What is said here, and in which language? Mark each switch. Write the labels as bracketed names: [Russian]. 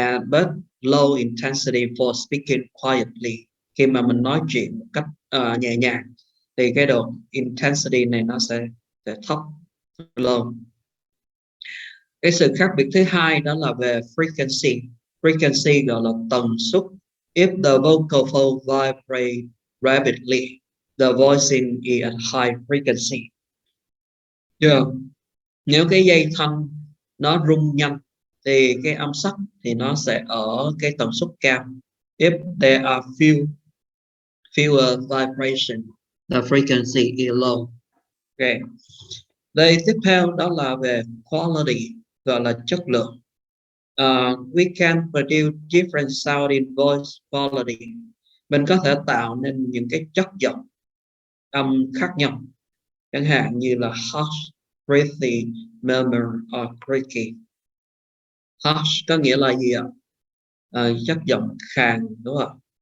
[English] But low intensity for speaking quietly, [Vietnamese] khi mà mình nói chuyện một cách nhẹ nhàng thì cái độ intensity này nó sẽ thấp, low. Cái sự khác biệt thứ hai đó là về frequency gọi là tần suất. [English] If the vocal fold vibrate rapidly, the voicing is at high frequency. [Vietnamese] Nếu cái dây thanh nó rung nhanh thì cái âm sắc thì nó sẽ ở cái tần suất cao. [English] If there are fewer vibration, the frequency is low. Okay. [Vietnamese] Đây tiếp theo đó là về quality, gọi là chất lượng. [English] We can produce different sounding voice quality. [Vietnamese] Mình có thể tạo nên những cái chất giọng âm khác nhau, chẳng hạn như là harsh, breathy, murmur or creaky. Harsh có nghĩa là gì ạ? Chất giọng khàn, đúng không?